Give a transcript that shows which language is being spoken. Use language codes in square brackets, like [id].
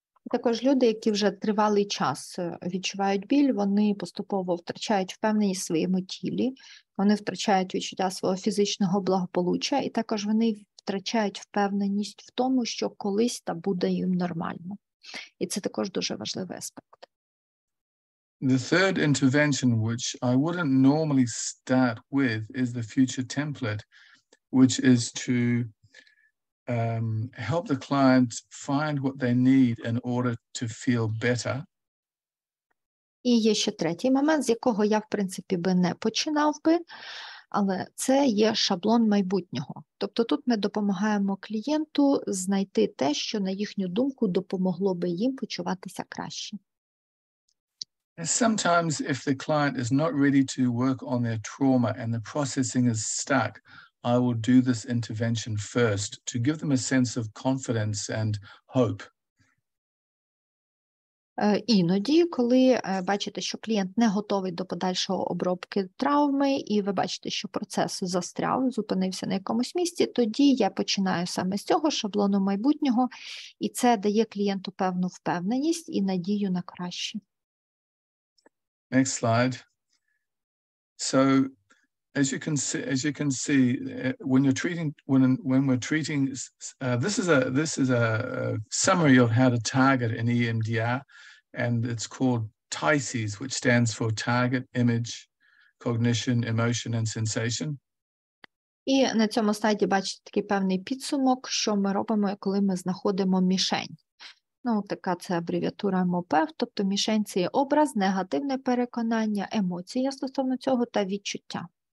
[uk] Також люди, які вже тривалий час відчувають біль, вони поступово втрачають впевненість в своєму тілі, вони втрачають відчуття свого фізичного благополуччя, і також вони втрачають впевненість в тому, що колись та буде їм нормально. І це також дуже важливий аспект. [en] The third intervention, which I wouldn't normally start with, is the future template, which is to help the client find what they need in order to feel better. [uk] І є ще третій момент, з якого я, в принципі, би не починав би, але це є шаблон майбутнього. Тобто тут ми допомагаємо клієнту знайти те, що, на їхню думку, допомогло би їм почуватися краще. [en] Sometimes if the client is not ready to work on their trauma and the processing is stuck, I will do this intervention first to give them a sense of confidence and hope. [uk] Іноді, коли бачите, що клієнт не готовий до подальшого обробки травми, і ви бачите, що процес застряв, зупинився на якомусь місці, тоді я починаю саме з цього шаблону майбутнього, і це дає клієнту певну впевненість і надію на краще. [en] Next slide. So, as you can see, when you're treating, when we're treating, this is a summary of how to target an EMDR, and it's called TICES, which stands for Target, Image, Cognition, Emotion, and Sensation. [uk] І на цьому слайді бачите такий певний підсумок, що ми робимо, коли ми знаходимо мішень. Ну, така це абревіатура МОПЕВ, тобто мішень – це є образ, негативне переконання, емоція стосовно цього та відчуття.